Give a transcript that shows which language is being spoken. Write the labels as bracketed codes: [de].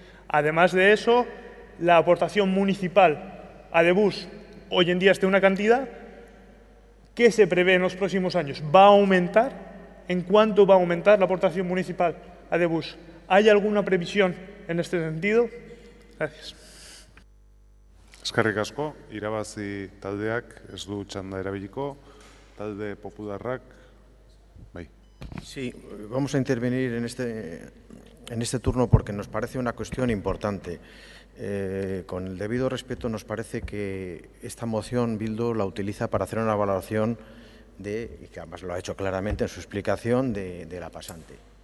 [es] Además de eso, la aportación municipal a Debus hoy en día es de una cantidad. ¿Qué se prevé en los próximos años? ¿Va a aumentar? ¿En cuánto va a aumentar la aportación municipal a Debus? ¿Hay alguna previsión en este sentido? Gracias. [eu] Eskerrik asko, irabazi taldeak ez du txanda erabiliko, talde popularrak, bai. [es] Sí, vamos a intervenir en este turno porque nos parece una cuestión importante. Con el debido respeto, nos parece que esta moción Bildu la utiliza para hacer una valoración y que además lo ha hecho claramente en su explicación, de la pasante.